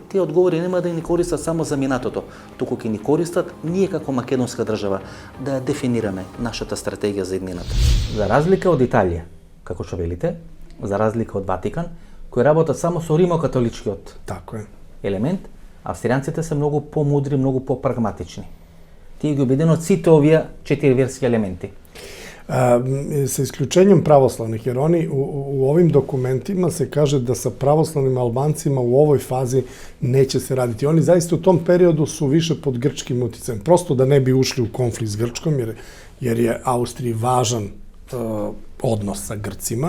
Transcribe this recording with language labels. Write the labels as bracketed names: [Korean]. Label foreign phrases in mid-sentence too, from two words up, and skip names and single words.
[Macedonian] Тие одговори нема да ни користат само за минатото, туку ќе ни користат ние како македонска држава да ја дефинираме нашата стратегија за иднината. За разлика од Италија, како што велите, за разлика од Ватикан, кои работат само со римокатоличкиот Така е. елемент, австријанците се многу помудри, многу попрагматични. Тие ги обединуваат сите овие 4 верски елементи. [Serbian] Sa isključenjem pravoslavnih, jer oni u ovim dokumentima se kaže da sa pravoslavnim Albancima u ovoj fazi neće se raditi. Oni zaista u tom periodu su više pod grčkim uticajem, prosto da ne bi ušli u konflikt s Grčkom, jer je Austriji važan odnos sa Grcima.